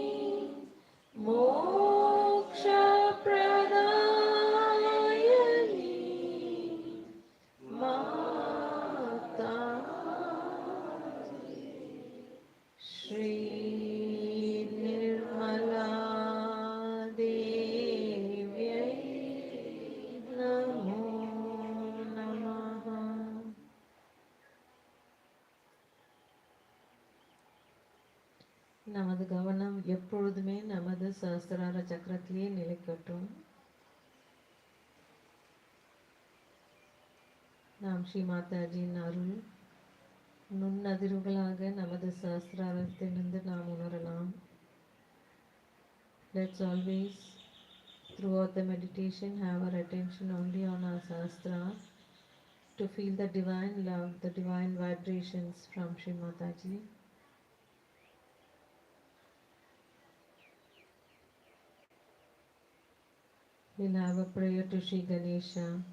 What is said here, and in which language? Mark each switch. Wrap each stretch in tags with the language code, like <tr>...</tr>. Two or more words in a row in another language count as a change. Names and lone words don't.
<sa>मोक्षप्रदायिनी माता श्री निर्मला देव्यै नमो नमः।</sa> <ta>நமது கவனம் எப்பொழுதுமே நமது சஹஸ்ரார சக்கரத்திலேயே நிலைக்கட்டும். நாம் ஸ்ரீ மாதாஜியின் அருள் நுண்ணதிர்வுகளாக நமது சஹஸ்ராரத்திலிருந்து நாம் உணரலாம்.</ta> <en>Let's always throughout the meditation have our attention only on our sahasra to feel the divine love, the divine vibrations from Shri Mataji. We'll have a prayer to Shri Ganesha.</en>